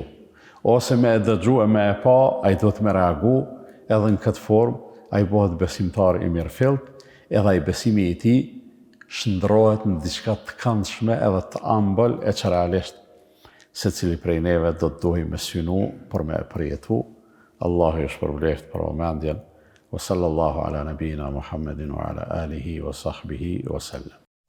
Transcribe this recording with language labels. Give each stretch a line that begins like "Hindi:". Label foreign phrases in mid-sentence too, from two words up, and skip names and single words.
Albanian: Ose me e dëgju e me e pa, a i do të me reagu, edhe në këtë formë, a i bëhet besimtar i mirëfillt, edhe i besimi i ti shndrohet në diçka të këndshme edhe të ëmbël e që realisht se cili prej neve do të duhi me synu për me e përjetu. Allahu ju shpërbleft për vëmendjen.
Arabic: وصلى الله على نبينا محمد وعلى آله وصحبه وسلم.